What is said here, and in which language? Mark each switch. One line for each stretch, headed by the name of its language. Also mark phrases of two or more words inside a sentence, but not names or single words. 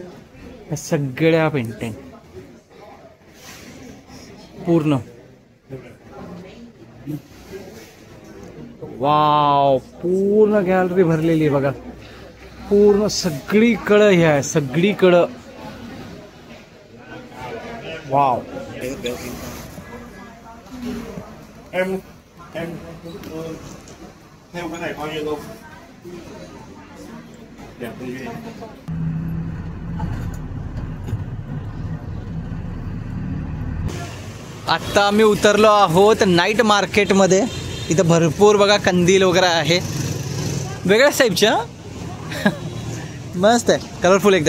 Marathi: हे सगळ्या पेंटिंग पूर्ण. वाव, पूर्ण गॅलरी भरलेली आहे बघा. पूर्ण सगळीकडं हे आहे, सगळीकडं. वाव.
Vietnamese: Em theo cái này bao nhiêu không? Đẹp như thế.
Marathi: आत्ता आम्ही उतरलो आहोत
English: night marketमध्ये.
Marathi: इथं भरपूर बघा कंदील वगैरे आहे, वेगळ्याच टाईपच्या. मस्त आहे, कलरफुल एकदम.